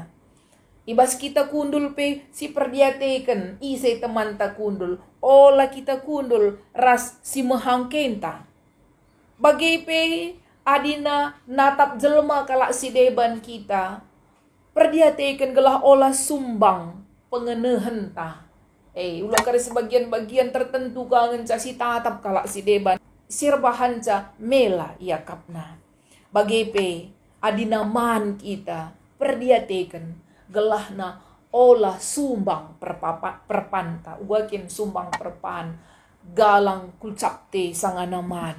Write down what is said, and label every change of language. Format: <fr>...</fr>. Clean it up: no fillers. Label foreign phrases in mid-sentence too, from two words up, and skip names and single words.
<btx>Ibas kita kundul pe si perdiateken ise teman ta kundul. Ola kita kundul ras si mehangkenta. Bagi pe adina natap jelma kalak si deban kita. Perdiateken gelah ola sumbang pengenehen ta. Ulang kari sebagian-bagian tertentu kangen ca si tatap kalak si deban. Sirbahan ca mela ia kapna. Bagi pe adina man kita perdiateken gelahna olah sumbang perpanta. Ugakin sumbang perpan galang kulcapte sanganaman.</btx>